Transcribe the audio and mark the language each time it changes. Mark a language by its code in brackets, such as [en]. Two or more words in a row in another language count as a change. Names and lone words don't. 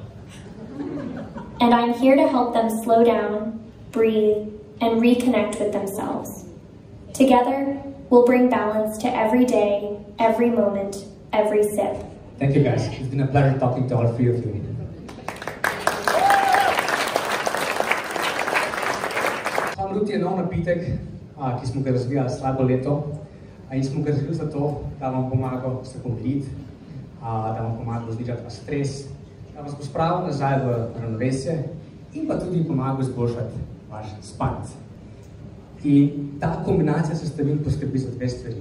[en] And I'm here to help them slow down, breathe, and reconnect with themselves. Together, we'll bring balance to every day, every moment, every sip. Thank you guys. It's been a pleasure talking to all three of you. [sl] Calm Ruti je nov napitek, ki smo ga razvijali slabo leto. In smo ga razvili zato, da vam pomaga se pomiriti, da vam pomaga znižati vaš stres, da vas bo spravil nazaj v ravnovesje in pa tudi pomaga izboljšati vaš spanec. In ta kombinacija sestavin poskrbi za dve stvari.